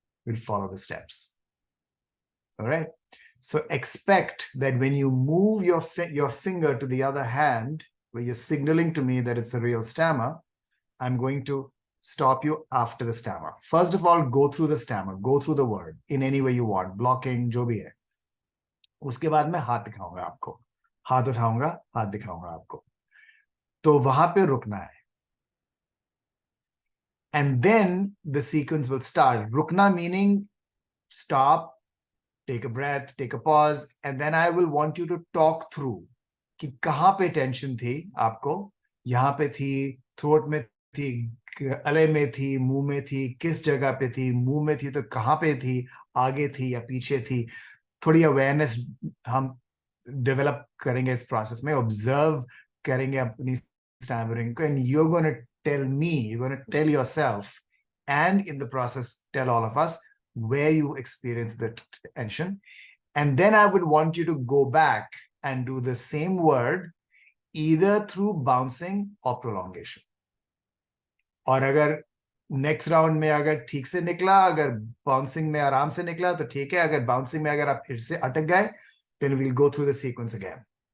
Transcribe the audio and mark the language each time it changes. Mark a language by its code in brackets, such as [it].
[en] We'll follow the steps. All right. So expect that when you move your finger to the other hand, where you're signaling to me that it's a real stammer, I'm going to stop you after the stammer. First of all, go through the stammer, go through the word in any way you want, blocking, [hi] जो भी है. उसके बाद मैं हाथ दिखाऊंगा आपको, हाथ उठाऊंगा, हाथ दिखाऊंगा आपको. तो वहां पे रुकना है. [en] And then the sequence will start. Rukna meaning stop, take a breath, take a pause, and then I will want you to talk through [hi] कि कहाँ पे tension थी आपको, यहाँ पे थी, throat में थी, गले में थी, मुंह में थी, किस जगह पे थी, मुंह में थी तो कहाँ पे थी, आगे थी या पीछे थी. थोड़ी awareness हम develop करेंगे इस process में, observe करेंगे अपनी stammering को, [en] and you're going to tell me, you're going to tell yourself, and in the process, tell all of us where you experience the tension. And then I would want you to go back and do the same word, either through bouncing or prolongation. [hi] और अगर next round में अगर ठीक से निकला, अगर bouncing में आराम से निकला तो ठीक है, अगर बाउंसिंग में अगर आप फिर से अटक गए, [en] then we'll go through the sequence again.